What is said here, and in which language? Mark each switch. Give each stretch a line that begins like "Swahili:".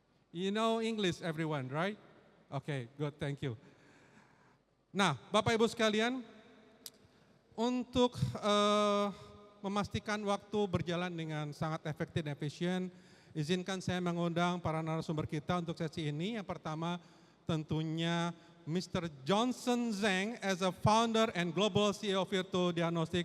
English: You know English everyone, right? Okay, good, thank you.
Indonesian: Nah, Bapak Ibu sekalian, untuk memastikan waktu berjalan dengan sangat efektif dan efisien, izinkan saya mengundang para narasumber kita untuk sesi ini. Yang pertama, tentunya Mr.
English: Johnson Zhang as a founder and global CEO of Virtu Diagnostics.